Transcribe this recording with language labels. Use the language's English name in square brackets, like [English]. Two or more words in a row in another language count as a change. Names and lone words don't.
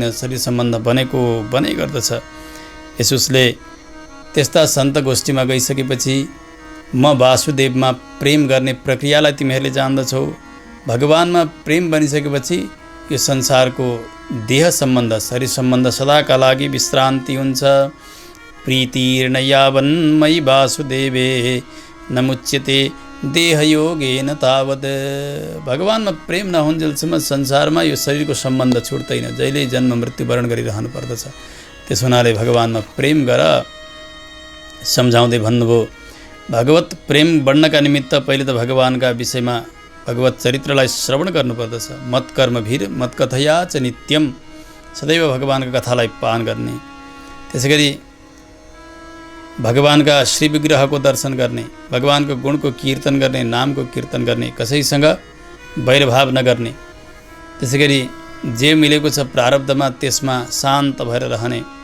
[Nepali] शरीर सम्बन्ध बनेको बनै गर्दछ। यसुसले त्यस्ता सन्त गोष्ठीमा गइसकेपछि म वासुदेवमा प्रेम गर्ने प्रक्रियालाई तिमीहरूले जान्दछौ। भगवानमा प्रेम बनिसकेपछि यो संसारको देह सम्बन्ध, शरीर सम्बन्ध सदाका लागि विश्रान्ति हुन्छ। [Sanskrit] प्रीतिर्न यावन्मयि वासुदेवे नमुच्यते देहयोगेन तावद। [Nepali] भगवानमा प्रेम नहुन्जेलसम्म संसारमा यो शरीरको सम्बन्ध छुट्दैन। जहिले जन्म मृत्यु वरण गरिरहनु पर्दछ। त्यस हुनाले भगवानमा प्रेम गर। सम्झाउँदै भन्नुभयो, भगवत प्रेम बढ्नका निमित्त पहिले त भगवानका विषयमा भगवत चरित्रलाई श्रवण गर्नुपर्दछ। [Sanskrit] मत्कर्मभिर मत्कथया च नित्यम, [Nepali] सदैव भगवानका कथालाई पान गर्ने। त्यसै गरी भगवानका श्री विग्रहको दर्शन गर्ने, भगवानको गुणको कीर्तन गर्ने, नामको कीर्तन गर्ने, कसैसँग वैरभाव नगर्ने। त्यसै गरी जे मिलेको छ प्रारब्धमा त्यसमा शान्त भएर रहने।